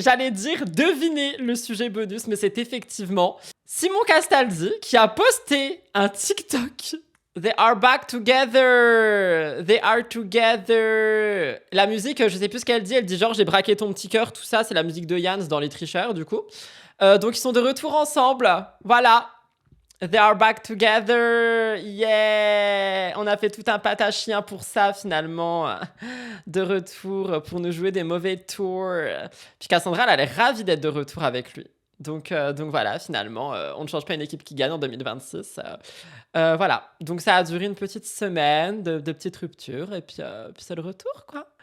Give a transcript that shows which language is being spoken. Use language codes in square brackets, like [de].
[fr] J'allais dire deviner le sujet bonus, mais c'est effectivement Simon Castaldi qui a posté un TikTok. [en] They are back together. They are together. [fr] La musique, je sais plus ce qu'elle dit. Elle dit genre j'ai braqué ton petit cœur, tout ça. C'est la musique de Jans dans Les Tricheurs, du coup. Donc ils sont de retour ensemble. Voilà. [en] They are back together, yeah! [fr] On a fait tout un pâte à chien pour ça, finalement, de retour, pour nous jouer des mauvais tours. Puis Cassandra, elle a l'air ravie d'être de retour avec lui. Donc voilà, finalement, on ne change pas une équipe qui gagne en 2026. Voilà, donc ça a duré une petite semaine de petites ruptures, et puis c'est le retour, quoi.